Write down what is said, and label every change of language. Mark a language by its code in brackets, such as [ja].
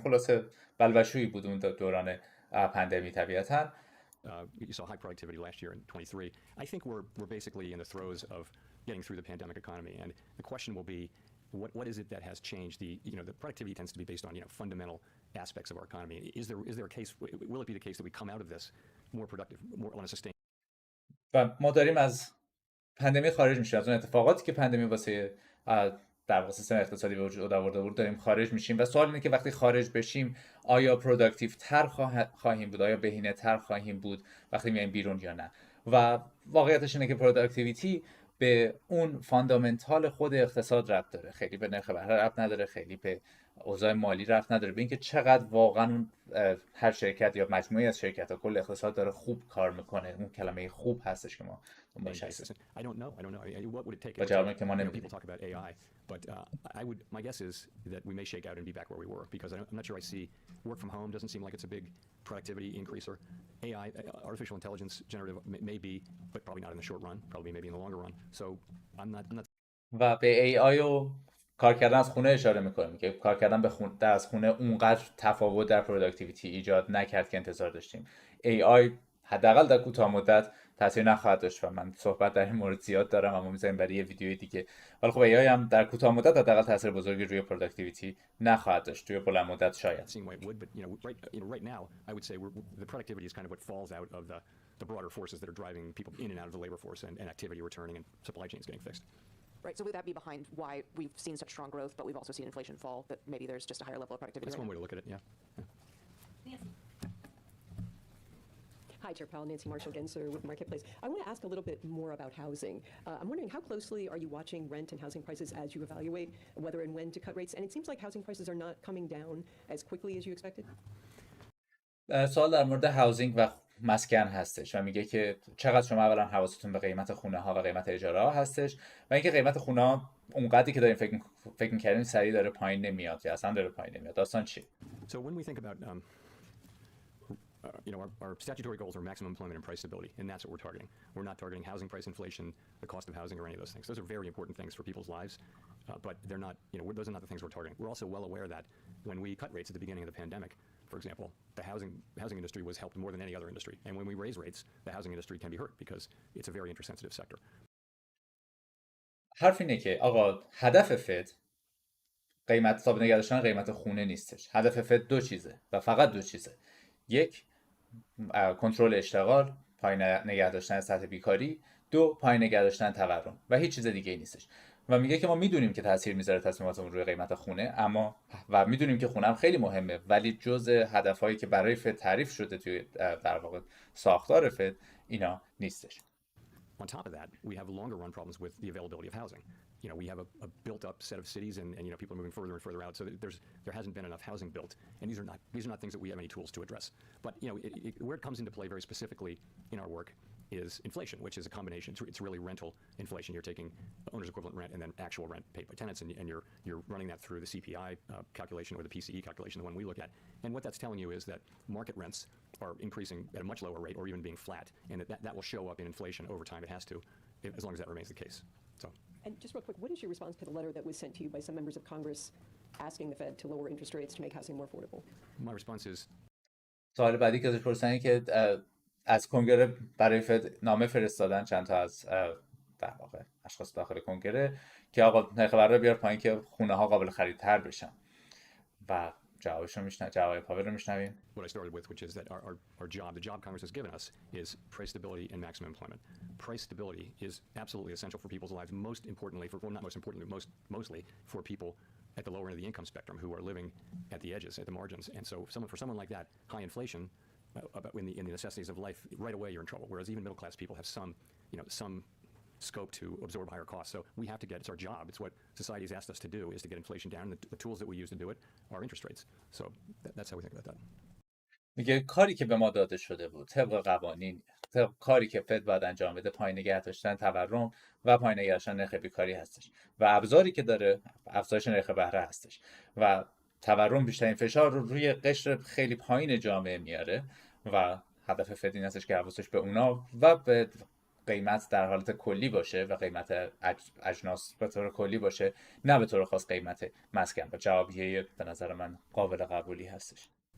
[fa] خلاصه بلبشویی بود اون دوران پاندمی طبیعتا. [en] You saw high productivity last year in 23. I think we're basically in the throes of getting through the pandemic economy, and the question will be, what is it that has changed? The productivity tends to be based on fundamental aspects of our economy. Is there a case? Will it be the case that we come out of this more productive, more on a sustained? [fa] و ما داریم از پاندمی خارج میشیم. از اون اتفاقاتی که پاندمی واسه در واقع سیستم اقتصادی به وجود آورده بود داریم خارج میشیم. و سوال اینه که وقتی خارج بشیم آیا پروداکتیو تر خواهیم بود، آیا بهینه تر خواهیم بود وقتی میایم بیرون یا نه. و واقعیتش اینه که پروداکتیویتی به اون فاندامنتال خود اقتصاد ربط داره، خیلی به نرخ بهره ربط نداره، خیلی به اوضاع مالی ربط نداره، به اینکه چقدر واقعا هر شرکت یا مجموعه از شرکت‌ها کل اقتصاد داره خوب کار میکنه. اون کلمه خوب هستش که ما دنبالش هستیم. [en] I don't know. What would it take? [fa] با جوابی که ما نمیدونیم. [en] People talk about AI, but my guess is that we may shake out and be back where we were, because I'm not sure I see work from home doesn't seem like it's a big productivity increaser. AI, artificial intelligence, generative may be, but probably not in the short run, probably maybe in the longer run. So I'm not. [fa] و به AI و کار کردن از خونه اشاره میکنیم که کار کردن از خونه اونقدر تفاوت در پروداکتیویتی ایجاد نکرد که انتظار داشتیم. AI حداقل در کوتاه مدت تاثیر نخواهد داشت و من صحبت در این مورد زیاد دارم، اما میذاریم برای یه ویدیوی دیگه. ولی خب AI هم در کوتاه مدت حداقل تاثیر بزرگی روی پروداکتیویتی نخواهد داشت، توی بلند مدت شاید. [en] Right now I would say the productivity is kind of what falls out of the broader forces that are driving people in and out of the labor force and activity returning and supply chains getting fixed. Right, so would that be behind why we've seen such strong growth, but we've also seen inflation fall, that maybe there's just a higher level of productivity? That's one way to look at it, yeah. Hi, Chair Powell, Nancy Marshall-Genzer with Marketplace. I want to ask a little bit more about housing. I'm wondering how closely are you watching rent and housing prices as you evaluate whether and when to cut rates? And it seems like housing prices are not coming down as quickly as you expected. [fa] سوال در مورد هاوزینگ و مسکن هستش و میگه که چقدر شما اولا حواستون به قیمت خونه ها و قیمت اجاره ها هستش و اینکه قیمت خونه ها اونقدری که داریم فکر می‌کردیم سریع داره پایین نمیاد یا اصلا داره پایین نمیاد. داستان چی؟ [en] So when we think about our statutory goals are maximum employment and price stability, and that's what we're targeting. We're not targeting housing price inflation, the cost of housing, or any of those things. Those are very important things for people's lives, but they're not, those are not the things we're targeting. We're also well aware that when we cut rates at the beginning of the pandemic, for example, the housing industry was helped more than any other industry. And when we raise rates, the housing industry can be hurt because it's a very interest-sensitive sector. [fa] حرف اینه که آقا هدف فد قیمت ثابت نگه داشتن قیمت خونه نیستش. هدف فد دو چیزه و فقط دو چیزه. یک، کنترل اشتغال، پایین نگه داشتن سطح بیکاری. دو، پایین نگه داشتن تورم و هیچ چیز دیگه ای نیستش. و میگه که ما میدونیم که تاثیر میذاره تصمیماتمون روی قیمت خونه، اما و میدونیم که خونه هم خیلی مهمه، ولی جزء هدفهایی که برای فد تعریف شده توی در واقع ساختار فد اینا نیستش. [en] On top of that, we have longer run problems with the availability of housing. we have a built-up set of cities, and people are moving further and further out. So there hasn't been enough housing built, and these are not things that we have any tools to address. But where it comes into play very specifically in our work is inflation, which is a combination. It's really rental inflation. You're taking owner's equivalent rent and then actual rent paid by tenants, and you're running that through the CPI calculation or the PCE calculation, the one we look at. And what that's telling you is that market rents are increasing at a much lower rate or even being flat, and that will show up in inflation over time. It has to, as long as that remains the case. So. And just real quick, what is your response to the letter that was sent to you by some members of Congress asking the Fed to lower interest rates to make housing more affordable? My response is [fa] سوال بعدی که ازش پرسیدن که از کنگره برای فد نامه فرستادن چند تا از در واقع اشخاص داخل کنگره که آقا نرخ بهره رو بیار پایین که خونه ها قابل خریدتر بشن و جوابشو میشنویم، جواب پاور رو میشنویم. [en] What I started with, which is that our job, the job Congress has given us, is price stability and maximum employment. Price stability is absolutely essential for people's lives, most importantly, not most importantly, mostly for people at the lower end of the income spectrum who are living at the edges, at the margins. And so for someone like that, high inflation in the necessities of life, right away you're in trouble. Whereas even middle class people have some scope to absorb higher costs. So we have to get, it's our job, it's what society has asked us to do, is to get inflation down. The tools that we use to do it are interest rates. So that's how we think about that. [fa] میگه کاری که به ما داده شده بود طبق قوانین، طبق کاری که فد باید انجام بده، پایین نگه داشتن تورم و پایین نگه داشتن نرخ بیکاری هستش و ابزاری که داره افزایش نرخ بهره هستش و تورم بیشترین فشار رو روی قشر خیلی پایین جامعه میاره و هدف فد این هستش که حواسش به اونا و به قیمت در حالت کلی باشه و قیمت اجناس به طور کلی باشه، نه به طور خاص قیمت مسکن. و جوابیه به نظر من قابل قبولی هستش.